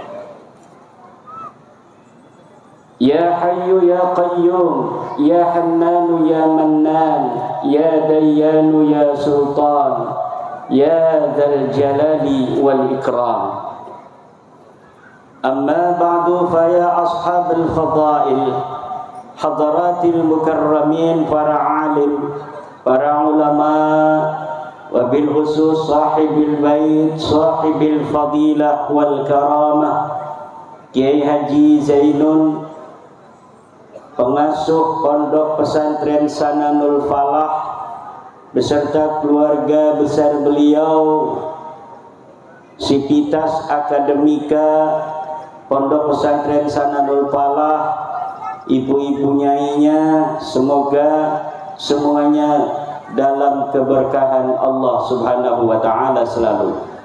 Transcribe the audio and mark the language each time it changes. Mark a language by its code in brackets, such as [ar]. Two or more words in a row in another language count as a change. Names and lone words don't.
[ar] يا حي يا قيوم، يا حنان يا منان، يا ديان يا سلطان، يا ذا الجلال والإكرام. أما بعد، فيا أصحاب الفضائل، حضرات المكرمين, [id] para alim, para ulama, [ar] وبالخصوص صاحب البيت، صاحب الفضيلة والكرامة, [id] Kiai Haji Zainun, pengasuh Pondok Pesantren Sananul Falah beserta keluarga besar beliau, Sivitas Akademika Pondok Pesantren Sananul Falah, ibu-ibu nyainya, semoga semuanya dalam keberkahan Allah [ar] سبحانه وتعالى [id] selalu.